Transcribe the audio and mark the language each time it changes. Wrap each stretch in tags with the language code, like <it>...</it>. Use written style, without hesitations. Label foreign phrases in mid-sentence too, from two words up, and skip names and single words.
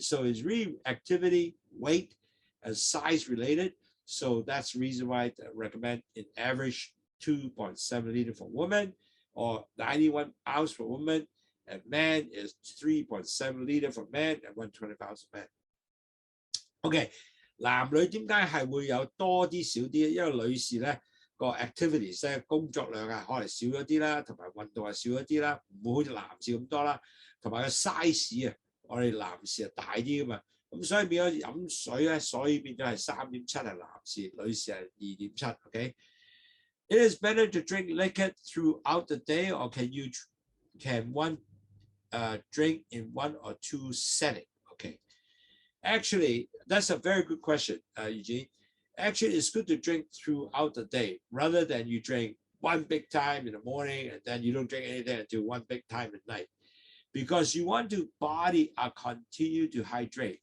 <en>So it's really activity, weight, and size related. So that's the reason why I recommend in average 2.7 liter for women, or 91 ounce for women, and man is 3.7 liter for men and 120 pounds for men. Okay.</en> <yue>男女點解係會有多啲少啲？因為女士咧個 activities 咧工作量可能少咗啲啦，同埋運動少咗啲啦，唔會好似男士咁多啦，同埋個 size 我哋男士大啲噶嘛，咁所以變咗飲水咧，所以變咗係 3.7 係男士，女士係 2.7。</yue> <en>Okay, it is better to drink liquid throughout the day, or can one drink in 1 or 2 setting? Okay. Actually, that's a very good question, Eugene. Actually, it's good to drink throughout the day rather than you drink one big time in the morning and then you don't drink anything until one big time at night, because you want to body continue to hydrate.</en>